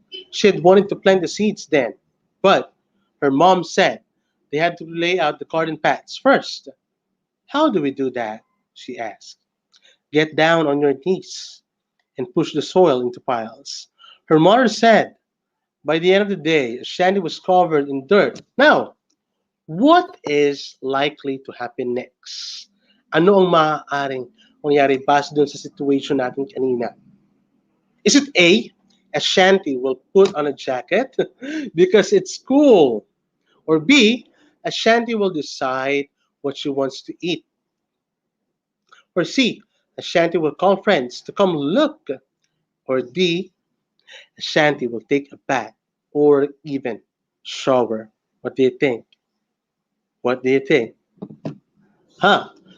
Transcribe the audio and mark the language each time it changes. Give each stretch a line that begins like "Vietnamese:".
English: She had wanted to plant the seeds then, but her mom said they had to lay out the garden paths first. How do we do that? She asked. Get down on your knees and push the soil into piles. Her mother said, by the end of the day, Shandy was covered in dirt. Now, what is likely to happen next?
Filipino: Ano ang maaaring mangyari base dun sa situation natin kanina?
English: Is it A, Ashanti will put on a jacket because it's cool? Or B, Ashanti will decide what she wants to eat. Or C, Ashanti will call friends to come look. Or D, Ashanti will take a bath or even shower. What do you think? What do you think? Huh?